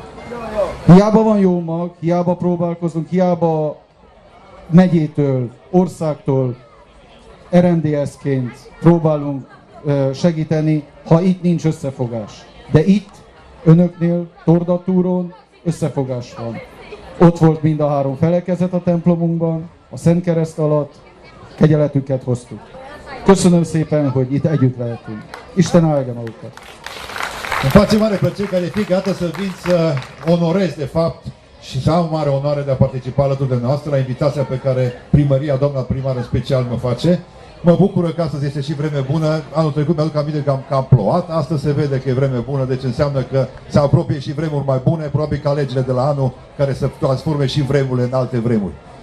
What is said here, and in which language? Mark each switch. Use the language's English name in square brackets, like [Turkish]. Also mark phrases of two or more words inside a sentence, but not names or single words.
[Hungarian] Hiába van jó mag, hiába próbálkozunk, hiába megyétől, országtól RMDS-ként próbálunk segíteni, ha itt nincs összefogás. De itt, önöknél, Tordatúron összefogás van. Ott volt mind a 3 felekezet a templomunkban, a Szent Kereszt alatt, kegyeletüket hoztuk. Köszönöm szépen, hogy itt együtt lehetünk. Isten áldja magukat! [Romanian] Îmi face mare plăcere, calific, iată să vin să onorez, de fapt, și să am mare onoare de a participa alături de noastră la invitația pe care primăria, doamna primară special, mă face. Mă bucură că astăzi este și vreme bună. Anul trecut mi-aduc aminte că am plouat, astăzi se vede că e vreme bună, deci înseamnă că se apropie și vremuri mai bune, probabil ca legile de la anul care să transforme și vremurile în alte vremuri.